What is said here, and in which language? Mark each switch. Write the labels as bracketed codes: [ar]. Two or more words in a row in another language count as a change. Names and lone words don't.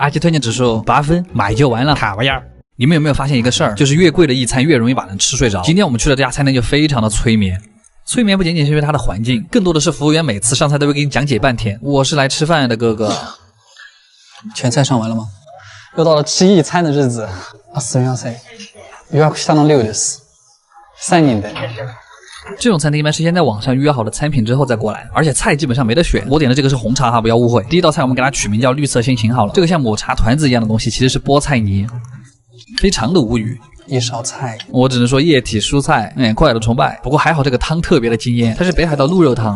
[zh] 阿奇推荐指数8分，买就完了，卡玩意儿。你们有没有发现一个事儿？就是越贵的一餐越容易把人吃睡着。今天我们去的这家餐厅就非常的催眠。催眠不仅仅是因为它的环境，更多的是服务员每次上菜都会给你讲解半天。我是来吃饭的哥哥。全菜上完了吗？又到了吃一餐的日子。 [ja] すみません。予約したの6です。3人で。 [zh] 这种餐厅一般是先在网上约好的餐品之后再过来，而且菜基本上没得选。我点的这个是红茶哈，不要误会。第一道菜我们给它取名叫绿色心情好了。这个像抹茶团子一样的东西其实是菠菜泥，非常的无语。一勺菜，我只能说液体蔬菜，快乐崇拜。不过还好这个汤特别的惊艳，它是北海道鹿肉汤，